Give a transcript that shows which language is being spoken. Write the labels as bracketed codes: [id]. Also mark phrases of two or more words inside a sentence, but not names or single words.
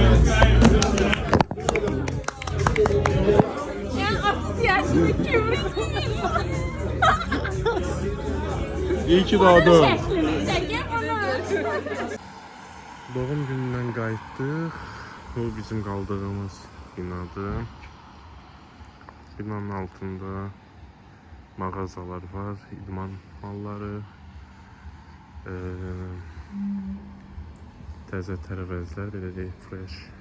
[tr] Yani 60 yaşlı kimlik. İyi ki doğdun. Doğum gününden qayıtdıq. [az] Bu bizim qaldığımız binadır. Binanın altında mağazalar var, idman malları, təzə tərəvəzlər, belə deyək, fresh.